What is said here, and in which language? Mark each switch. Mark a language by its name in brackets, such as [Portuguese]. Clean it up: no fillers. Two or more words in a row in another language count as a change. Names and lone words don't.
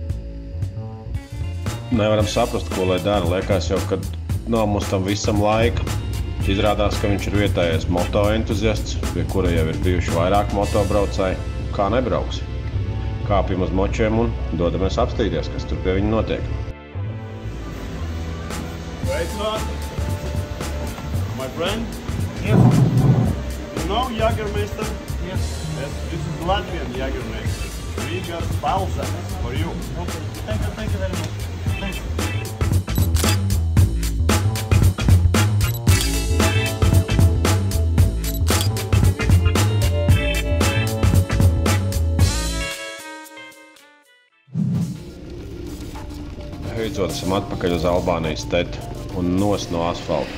[Latvian] Nevaram saprast, ko lai dara. Liekas jau, ka nav mums tam visam laika. Izrādās, ka viņš ir vietējais motoentuziasts, pie kura jau ir bijuši vairāk motobraucēji. Kā nebrauks? Kāpjam uz močiem un dodamies apstīties, kas tur pie viņa notiek. [English] My friend? Yes. You know Jägermeister? Yes. This is Latvian Jägermeister. We got balsams for you. Okay. Thank you very much. Thank you. [Latvian] Beidzot esam atpakaļ uz Albānijas TET un nos no asfalta.